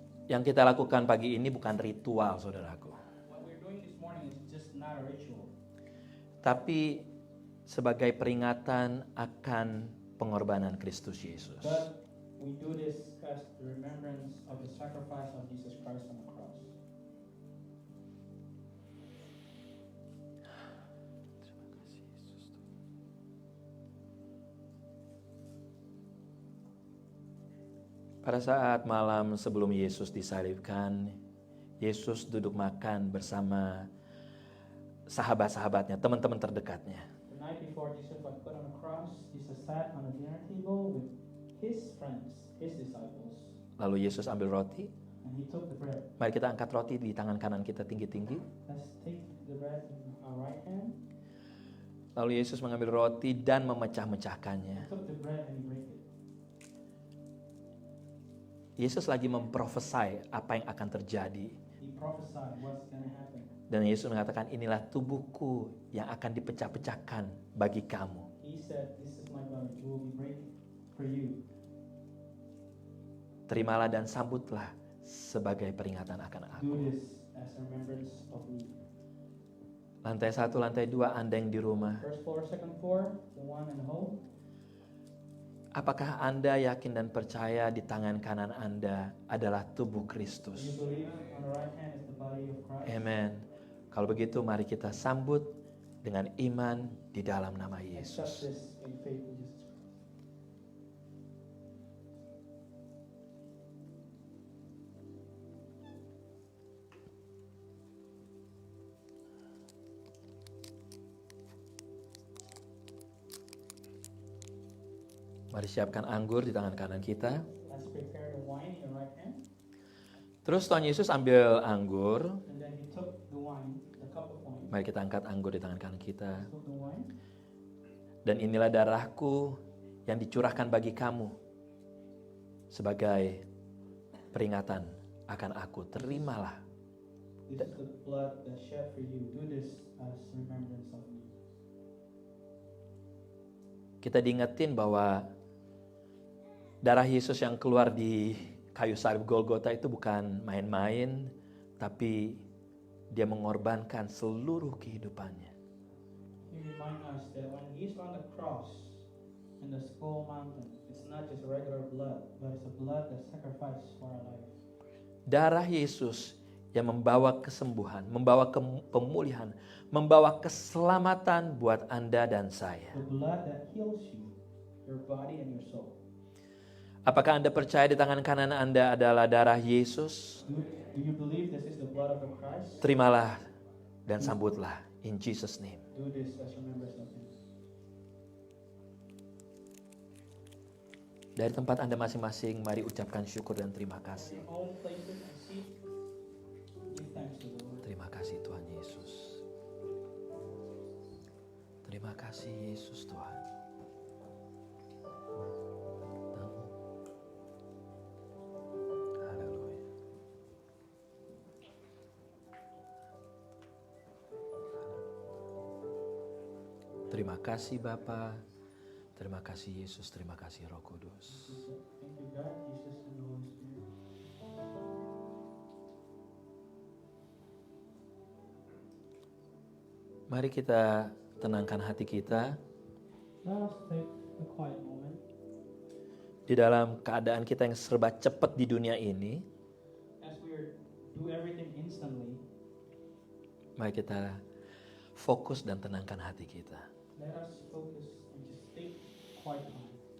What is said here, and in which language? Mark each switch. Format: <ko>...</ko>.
<id>Yang kita lakukan pagi ini bukan ritual, saudaraku.</id> <en>What we're doing this morning is just not a ritual,</en> <id>Tapi sebagai peringatan akan pengorbanan Kristus Yesus.</id> <en>but we do this as the remembrance of the sacrifice of Jesus Christ on the cross.</en> <id>Pada saat malam sebelum Yesus disalibkan, Yesus duduk makan bersama sahabat-sahabatnya, teman-teman terdekatnya.</id> <en>The night before Jesus was put on the cross, Jesus sat on a dinner table with his friends, his disciples,</en> <id>Lalu Yesus ambil roti.</id> <en>and he took the bread.</en> <id>Mari kita angkat roti di tangan kanan kita tinggi-tinggi.</id> <en>Let's take the bread in our right hand.</en> <id>Lalu Yesus mengambil roti dan</id> <en>He</en> <id>memecah-mecahkannya.</id> <en>took the bread and he broke it.</en> <id>Yesus lagi memprofesai apa yang akan terjadi.</id> <en>He prophesied what's going to happen.</en> <id>Dan Yesus mengatakan, inilah tubuhku yang akan dipecah-pecahkan bagi kamu.</id> <en>He said, "This is my body, it will be broken for you.</en> <id>Terimalah dan sambutlah sebagai peringatan akan aku.</id> <en>Do this as a remembrance of me."</en> <id>Lantai 1, lantai 2, Anda yang di rumah.</id> <en>First floor, second floor, the one in home.</en> <id>Apakah Anda yakin dan percaya di tangan kanan Anda adalah tubuh</id> <en>Do you</en> <id>Kristus?</id> <en>believe on the right hand is the body of Christ?</en> <id>Amen. Kalau begitu mari kita sambut dengan iman di dalam nama</id> <en>Accept</en> <id>Yesus.</id> <en>this in faith in Jesus Christ.</en> <id>Mari siapkan anggur di tangan kanan kita.</id> <en>Let's prepare the wine in your right hand.</en> <id>Terus Tuhan Yesus ambil anggur.</id> <en>And then he took the wine, the cup of wine.</en> <id>Mari kita angkat anggur di tangan kanan kita.</id> <en>Took the wine.</en> <id>Dan inilah darahku yang dicurahkan bagi kamu sebagai peringatan akan aku. Terimalah.</id> <en>This is the blood that shed for you. Do this as remembrance of me.</en> <id>Kita diingetin bahwa darah Yesus yang keluar di kayu salib Golgota itu bukan main-main, tapi dia mengorbankan seluruh kehidupannya.</id> <en>He remind us that when he's on the cross in the Skull Mountain, it's not just regular blood, but it's a blood that sacrificed for our life.</en> <id>Darah Yesus yang membawa kesembuhan, membawa pemulihan, membawa keselamatan buat Anda dan saya.</id> <en>The blood that heals you, your body and your soul.</en> <id>Apakah Anda percaya di tangan kanan Anda adalah darah Yesus?</id> <en>Do you believe this is the blood of the Christ?</en> <id>Terimalah dan sambutlah</id> <en>in Jesus name. Do this as remembrance of him.</en> <id>Dari tempat Anda masing-masing, mari ucapkan syukur dan terima kasih.</id> <en>All places and seat. Give thanks to the Lord.</en> <id>Terima kasih Tuhan Yesus. Terima kasih Yesus Tuhan. Haleluya. Terima kasih Bapa. Terima kasih Yesus, terima kasih Roh Kudus.</id> <en>Thank you, God, Jesus, and the Holy Spirit.</en> <id>Mari kita tenangkan hati kita.</id> <en>Let us take a quiet moment.</en> <id>Di dalam keadaan kita yang serba cepat di dunia ini,</id> <en>As we do everything instantly,</en> <id>mari kita fokus dan tenangkan hati kita.</id> <en>let us focus and just take quiet time.</en>